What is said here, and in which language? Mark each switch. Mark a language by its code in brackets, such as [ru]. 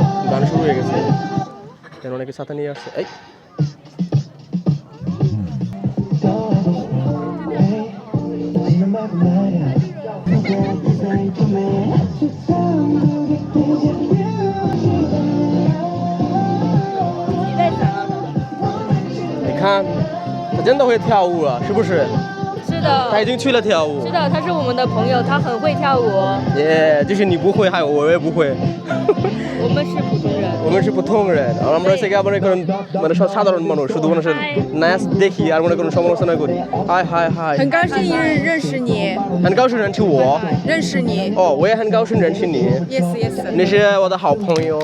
[bn] গান শুরু হয়ে গেছে কেন অনেকে ছাতা নিয়ে আসছে এই [zh] 你看，他真的会跳舞了，是不是？是的。他已经去了跳舞。是的，他是我们的朋友，他很会跳舞。耶，就是你不会，还有我也不会。我们是普通人。我们是普通人 [bn] আর আমরা থেকে মনে করেন মানে সাধারণ মানুষ শুধু মানুষের নাচ দেখি আর মনে করেন সমালোচনা করি হাই [zh] 很高兴认识你，很高兴认识我认识你。哦我也很高兴认识你 [en] Yes yes [zh] 你是我的好朋友